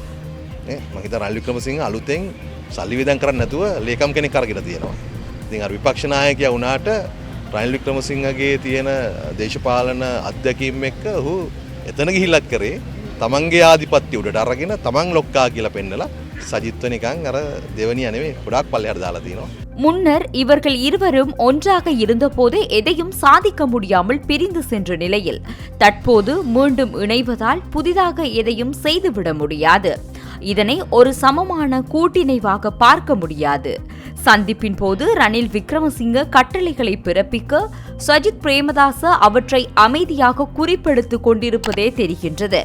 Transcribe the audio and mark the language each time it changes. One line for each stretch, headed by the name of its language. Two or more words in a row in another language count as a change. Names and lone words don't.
Sinhala: මම හිතා රනිල් වික්‍රමසිංහ අලුතෙන් සල්ලි වියදම් කරන්නේ නැතුව ලේකම් කෙනෙක් අරගෙන තියෙනවා. ඉතින් අර විපක්ෂ නායකයා වුණාට රනිල් වික්‍රමසිංහගේ තියෙන දේශපාලන අත්දැකීම් එක්ක ඔහු එතන ගිහිල්ලත් කරේ තමන්ගේ ආධිපත්‍ය උඩට අරගෙන තමන් ලොක්කා කියලා පෙන්නලා සජිත්ව නිකන් අර දෙවනියා නෙවෙයි ගොඩාක් පල්ලෙහාට දාලා තියෙනවා.
Tamil: முன்னர் இவர்கள் இருவரும் ஒன்றாக இருந்தபோது எதையும் சாதிக்க முடியாமல் பிரிந்து சென்ற நிலையில் தற்போது மீண்டும் இணைவதால் புதிதாக எதையும் செய்துவிட முடியாது. இதனை ஒரு சமமான கூட்டிணைவாக பார்க்க முடியாது. சந்திப்பின் போது ரணில் விக்ரமசிங்க கட்டளைகளை பிறப்பிக்க சஜித் பிரேமதாச அவற்றை அமைதியாக குறிப்பெடுத்துக் கொண்டிருப்பதே தெரிகின்றது.